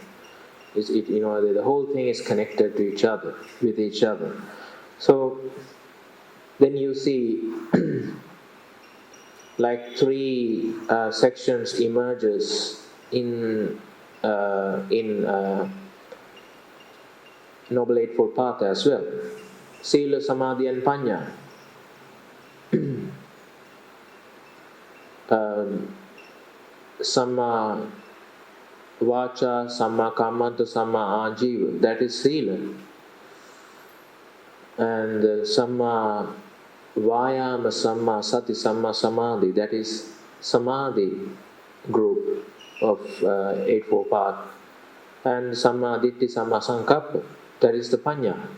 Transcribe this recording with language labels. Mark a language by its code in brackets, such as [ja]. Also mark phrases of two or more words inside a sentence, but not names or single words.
[en] The whole thing is connected to each other, with each other. So then you see like three sections emerges in Noble Eightfold Path as well. [pi] Sila, Samadhi and Panya. Samma Vacha, Samma Kammanta, Samma Ajiva, [en] that is Sila. [pi] And Samma Vayama, Samma Sati, Samma Samadhi, [en] that is Samadhi group of Eightfold Path. [pi] And Samma Ditti, Samma Sankappa, [en] that is the Panya.